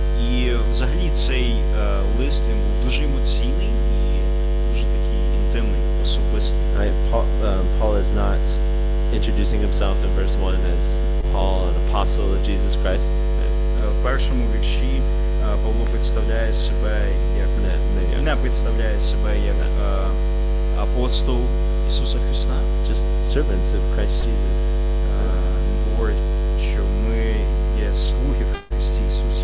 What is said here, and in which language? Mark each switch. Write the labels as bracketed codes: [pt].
[uk] І взагалі цей лист він був дуже емоційний і дуже такий інтимний, особистий. [en] Right? Paul is not introducing himself in verse 1 as Paul, an apostle of Jesus Christ. Right? [uk] В першому вірші Павло представляє себе як не представляє себе як апостол Ісуса Христа. [en] Just servants of Christ Jesus. [uk] Він говорить, що ми є слуги в Христі Ісусі.